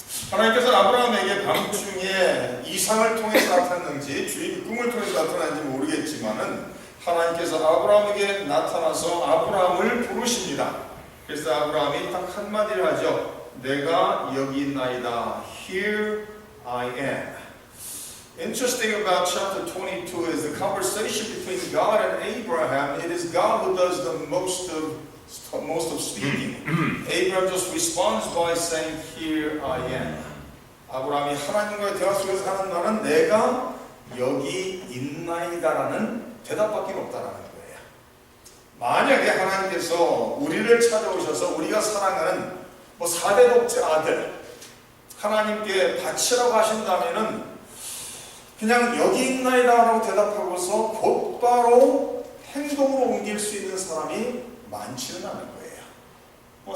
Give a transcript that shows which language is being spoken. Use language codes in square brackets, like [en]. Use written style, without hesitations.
[ko] 하나님께서 아브라함에게 밤중에 이상을 통해서 나타났는지 주의 꿈을 통해서 나타났는지 모르겠지만은 하나님께서 아브라함에게 나타나서 아브라함을 부르십니다. 그래서 아브라함이 딱 한마디를 하죠. 내가 여기 있나이다. [en] Here I am. Interesting about chapter 22 is the conversation between God and Abraham. It is God who does the most of speaking. Abraham just responds by saying, Here I am. [ko] 아브라함이 하나님과의 대화 속에서 하는 말은 내가 여기 있나이다라는 대답밖에 없다라는 거예요. 만약에 하나님께서 우리를 찾아오셔서 우리가 사랑하는 4대 독재 아들 하나님께 바치라고 하신다면은 그냥 여기 있나이다라고 대답하고서 곧바로 행동으로 옮길 수 있는 사람이 많지는 않을 거예요.